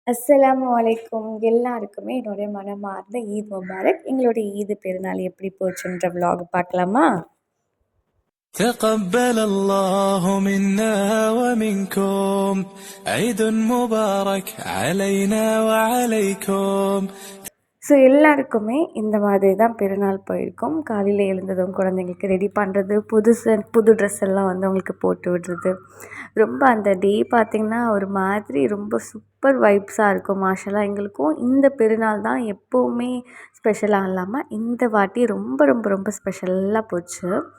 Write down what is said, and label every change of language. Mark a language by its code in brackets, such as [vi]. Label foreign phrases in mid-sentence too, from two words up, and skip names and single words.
[ar] السلام عليكم. [ta] எல்லாருக்குமே என்னுடைய மனமார்ந்த [ar] عيد مبارك. [ta] எங்களுடைய ஈது பெருநாள் எப்படி போச்சுன்ற விலாக் பார்க்கலாமா? [ar] تقبل الله منا ومنكم عيد مبارك علينا وعليكم. [ta] ஸோ எல்லாருக்குமே இந்த மாதிரி தான் பெருநாள் போயிருக்கும். காலையில் எழுந்ததும் குழந்தைங்களுக்கு ரெடி பண்ணுறது, புது ட்ரெஸ் எல்லாம் வந்து அவங்களுக்கு போட்டு விடுறது, ரொம்ப அந்த டே பார்த்திங்கன்னா ஒரு மாதிரி ரொம்ப [en] super vibes [ta] இருக்கும். மாஷால்லா எங்களுக்கும் இந்த பெருநாள் தான் எப்போவுமே ஸ்பெஷலாக இல்லாமல் இந்த வாட்டி ரொம்ப ரொம்ப ரொம்ப ஸ்பெஷலாக போச்சு.